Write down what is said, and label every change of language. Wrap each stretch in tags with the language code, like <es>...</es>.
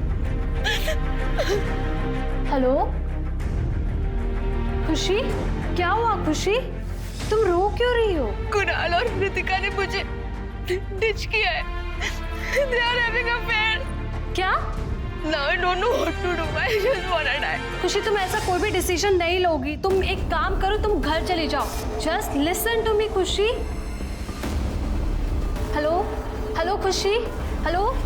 <hi>Hello खुशी, क्या हुआ खुशी? तुम रो क्यों रही हो? कुणाल और रितिका ने मुझे डिच किया है।</hi> <en>They are having an affair.</en> <hi>क्या?</hi> <en>Now I don't know what to do. I just wanna die.</en> <hi>खुशी, तुम ऐसा कोई भी डिसीजन नहीं लोगी। तुम एक काम करो, तुम घर चले जाओ।</hi> <en>Just listen to me Khushi. Hello hello Khushi, hello.</en>